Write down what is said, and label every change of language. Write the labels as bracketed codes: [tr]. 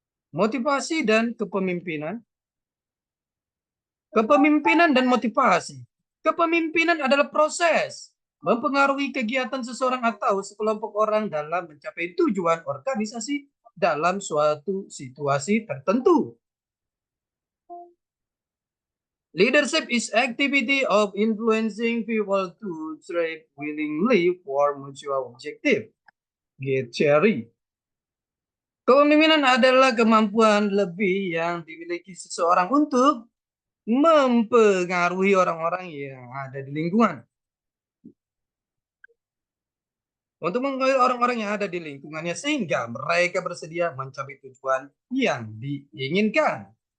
[id] Motivasi dan kepemimpinan. Kepemimpinan dan motivasi. Kepemimpinan adalah proses mempengaruhi kegiatan seseorang atau sekelompok orang dalam mencapai tujuan organisasi dalam suatu situasi tertentu. [en] Leadership is activity of influencing people to strive willingly for mutual objective. Get Cherry. [id] Kepemimpinan adalah kemampuan lebih yang dimiliki seseorang untuk mempengaruhi orang-orang yang ada di lingkungan. Untuk mengayomi orang-orang yang ada di lingkungannya sehingga mereka bersedia mencapai tujuan yang diinginkan.